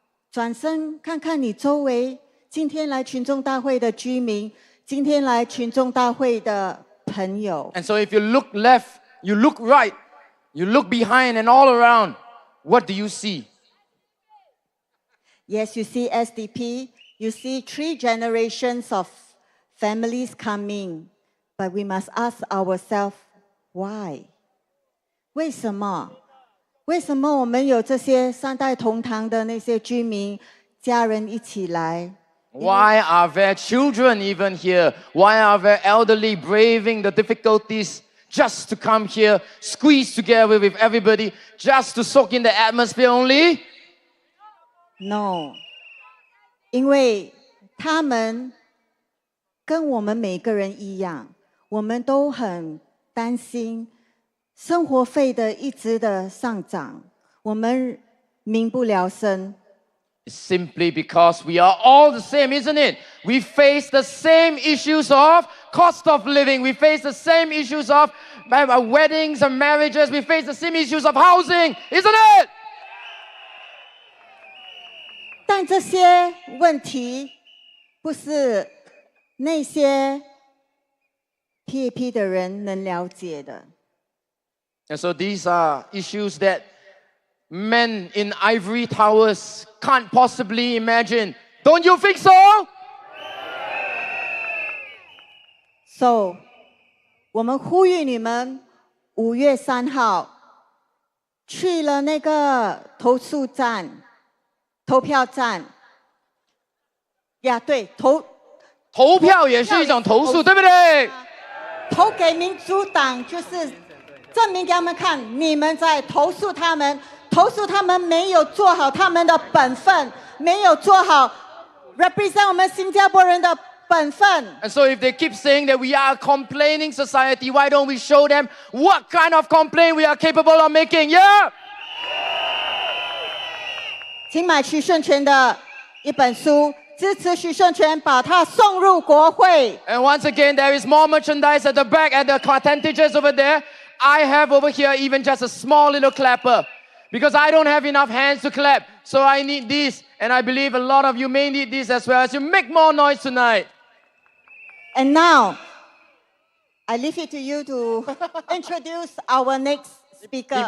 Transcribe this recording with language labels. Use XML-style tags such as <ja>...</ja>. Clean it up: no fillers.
<zh>转身看看你周围今天来群众大会的居民，今天来群众大会的朋友。</zh> <en>And so if you look left, you look right, you look behind and all around, what do you see? Yes, you see SDP, you see 3 generations of families coming, but we must ask ourselves, why?</en> <zh>为什么？为什么我们有这些3代同堂的那些居民家人一起来？</zh> <en>Why are there children even here? Why are there elderly braving the difficulties just to come here, squeeze together with everybody, just to soak in the atmosphere only?</en> <zh>No, 因为他们跟我们每个人一样，我们都很担心生活费的一直的上涨，我们民不聊生。</zh> <en>Simply because we are all the same, isn't it? We face the same issues of cost of living. We face the same issues of weddings and marriages. We face the same issues of housing, isn't it?</en> <zh>但这些问题不是那些 PAP 的人能了解的。</zh> <en>And so these are issues that men in ivory towers can't possibly imagine. Don't you think so?</en> <zh>So 我们呼吁你们5月3号去了那个投诉站、投票站。呀，对，投票也是一种投诉，对不对？投给民主党就是证明给他们看，你们在投诉他们没有做好他们的本分，没有做好 represent 我们新加坡人的本分。</zh> <en>And so if they keep saying that we are a complaining society, why don't we show them what kind of complaint we are capable of making? Yeah.</en> <zh>请买徐顺全的一本书，支持徐顺全，把它送入国会。</zh> <en>And once again, there is more merchandise at the back, at the contentious over there. I have over here even just a small little clapper because I don't have enough hands to clap. So I need this. And I believe a lot of you may need this as well as you make more noise tonight. And now, I leave it to you to introduce our next speaker.</en>